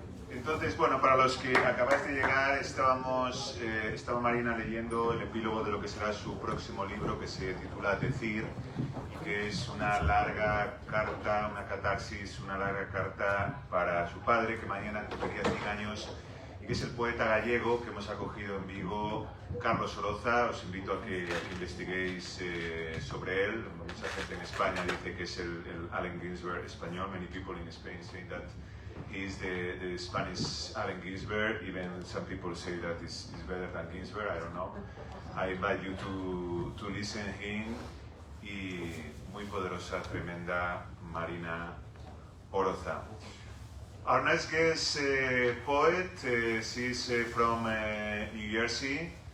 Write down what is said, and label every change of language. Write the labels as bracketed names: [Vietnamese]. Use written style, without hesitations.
[Spanish] Entonces, bueno, para los que acabáis de llegar, estaba Marina leyendo el epílogo de lo que será su próximo libro, que se titula Decir, que es una larga carta, una catarsis, una larga carta para su padre, que mañana cumpliría 100 años, y que es el poeta gallego que hemos acogido en Vigo, Carlos Oroza. Os invito a que investiguéis sobre él. Mucha gente en España dice que es el Allen Ginsberg español. [English] Many people in Spain say that he is the Spanish Allen Ginsberg. Even some people say that is better than Ginsberg. I don't know. I invite you to listen him. [Spanish] Y muy poderosa, tremenda Marina Oroza. [English] Our next guest poet, she's from New Jersey.